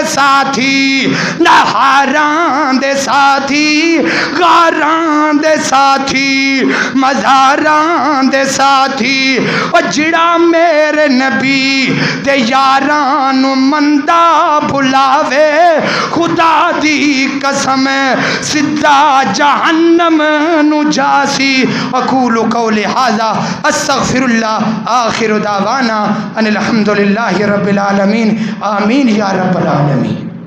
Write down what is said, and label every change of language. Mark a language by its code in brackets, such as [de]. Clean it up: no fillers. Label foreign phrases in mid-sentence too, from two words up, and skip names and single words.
[pa] ساتھی نہاراں دے ساتھی غاراں دے ساتھی مزاراں دے ساتھی او جڑا میرے نبی دے یاراں نو مندہ بھلاوے خدا دی قسم سدھا جہنم نو جاسی [ar] اقول قولی ھذا استغفر اللہ آخر دعوانا ان الحمدللہ رب العالمین آمین یا رب العالمین.